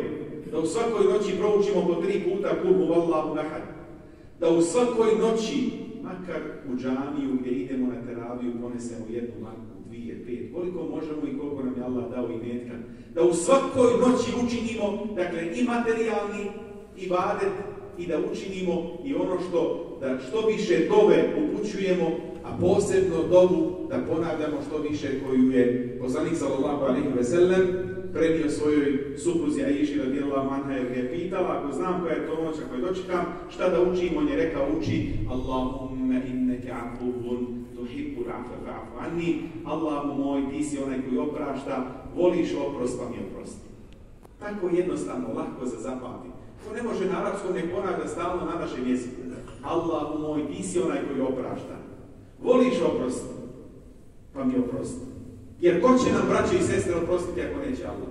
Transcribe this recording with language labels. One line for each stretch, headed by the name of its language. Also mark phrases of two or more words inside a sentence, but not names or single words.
Bosnian: da u svakoj noći proučimo po 3 puta
Arabic: قل هو الله أحد,
Bosnian: da u svakoj noći, makar u džamiju gdje idemo na teraviju, ponesemo 1 marku, 2, 5, koliko možemo i koliko nam je Allah dao imetka, da u svakoj noći učinimo, dakle, i materijalni ibadet, i da učinimo i ono da što više dove upućujemo, a posebno dovu da ponavljamo što više koju je poslanik
Arabic: صلى الله عليه وسلم
Bosnian: prenio svojoj supruzi Aiši
Arabic: رضي الله عنها
Bosnian: jer ga je pitala, ako znam koja je to noć, ako je dočekam, šta da učim, on je rekao uči
Arabic: اللهم إنك عفو تحب العفو فاعف عني,
Bosnian: Allahu moj, ti si onaj koji oprašta, voliš oprost, pa mi oprosti. Tako jednostavno, lako za zapamtiti. To ne može na arapskom ne ponavlja stalno na našem jeziku. Allahu moj, ti si onaj koji oprašta. Voliš oprost, pa mi oprosti. Jer ko će nam, braće i sestre, oprostiti ako neće Allah?